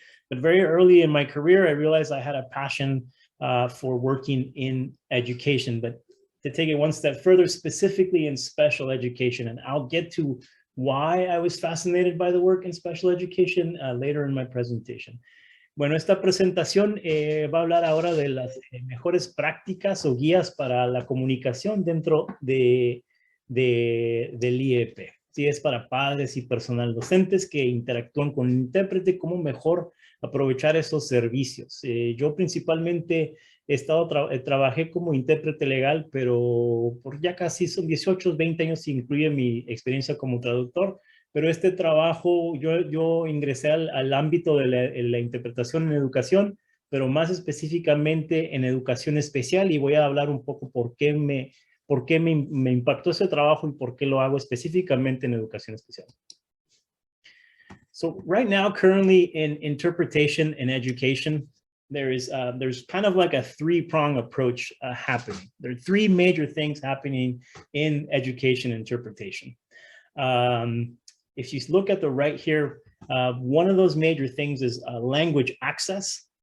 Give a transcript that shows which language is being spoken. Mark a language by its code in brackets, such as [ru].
[en] But very early in my career, I realized I had a passion for working in education, but to take it one step further, specifically in special education. And I'll get to why I was fascinated by the work in special education later in my presentation. [es] Bueno, esta presentación va a hablar ahora de las mejores prácticas o guías para la comunicación dentro del IEP. Sí, es para padres y personal docentes que interactúan con el intérprete, cómo mejor aprovechar esos servicios. Yo principalmente trabajé como intérprete legal, pero por ya casi son 18, 20 años, si incluye mi experiencia como traductor. Pero este trabajo, yo ingresé al ámbito de la interpretación en educación, pero más específicamente en educación especial, y voy a hablar un poco por qué me impactó ese trabajo y por qué lo hago específicamente en educación especial. [en] So right now, currently in interpretation and education, there's kind of like a three-prong approach happening. There are three major things happening in education interpretation. If you look at the right here, one of those major things is language access.